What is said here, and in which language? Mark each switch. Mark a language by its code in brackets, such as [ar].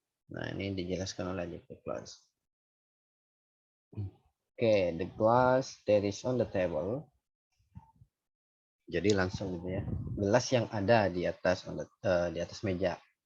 [id] Nah, ini dijelaskan oleh adjective clause. [en] Oke, the glass that is on the table. [id] Jadi langsung gitu ya. Gelas yang ada di atas di atas meja.